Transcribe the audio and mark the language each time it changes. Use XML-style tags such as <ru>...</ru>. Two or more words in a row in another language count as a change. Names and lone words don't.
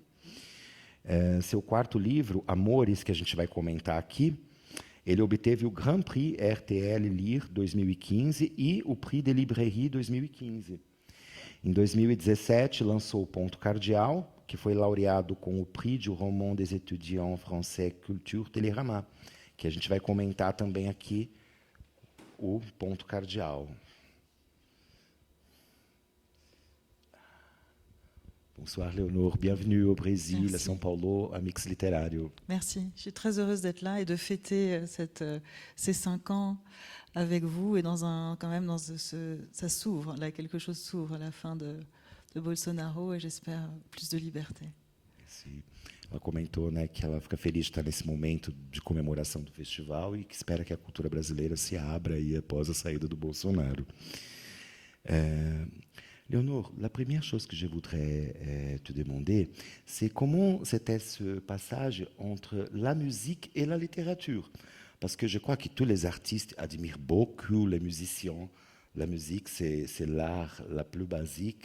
<pt>Seu quarto livro, Amores, que a gente vai comentar aqui, ele obteve o Grand Prix RTL Lire 2015 e o Prix de Librairie 2015. Em 2017, lançou o Ponto Cardial, que foi laureado com o Prix du Roman des Étudiants Français Culture Télérama, que a gente vai comentar também aqui o Ponto Cardial.</pt> <fr>Bonsoir Léonore, bienvenue au Brésil, Merci. à São Paulo, à Mix Littérario. Merci, je suis très heureuse d'être là et de fêter ces 5 ans avec vous et ça s'ouvre, là quelque chose s'ouvre à la fin de Bolsonaro et j'espère plus de liberté.</fr> <pt>Sim. Ela comentou, né, que ela fica feliz de estar nesse momento de comemoração do festival e que espera que a cultura brasileira se abra aí após a saída do Bolsonaro.</pt> <fr>Léonore, la première chose que je voudrais te demander, c'est comment c'était ce passage entre la musique et la littérature. Parce que je crois que tous les artistes admirent beaucoup les musiciens. La musique, c'est l'art la plus basique.</fr>